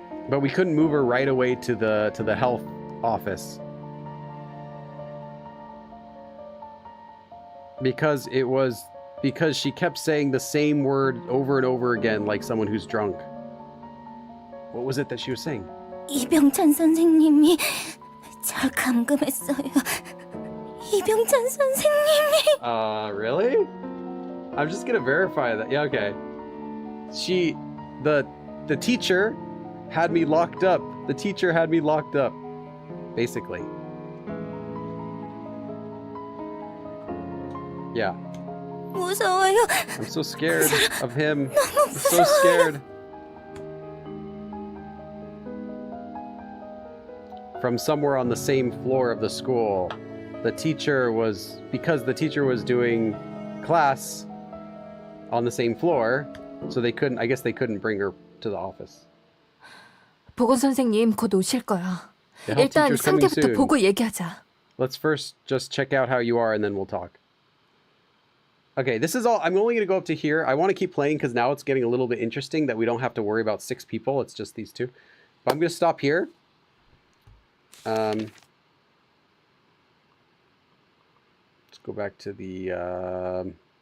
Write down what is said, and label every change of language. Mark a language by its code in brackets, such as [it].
[en] But we couldn't move her right away to the health office because she kept saying the same word over and over again, like someone who's drunk. What was it that she was saying? [ko] 이병찬 선생님이 저 감금했어요. 이병찬 선생님이. [en] Really? I'm just gonna verify that. Yeah, okay. The teacher had me locked up. The teacher had me locked up, basically. Yeah. [ko] 무서워요. [en] I'm so scared of him. I'm so scared. From somewhere on the same floor of the school, because the teacher was doing class on the same floor, so I guess they couldn't bring her to the office. [ko] 보건 선생님 곧 오실 거야. [en] The health [ko] 일단 [en] teacher's coming [ko] 상태부터 [en] soon. [ko] 보고 얘기하자. [en] Let's first just check out how you are, and then we'll talk. Okay, this is all. I'm only going to go up to here. I want to keep playing because now it's getting a little bit interesting that we don't have to worry about 6 people. It's just these 2. But I'm going to stop here. Let's go back to the...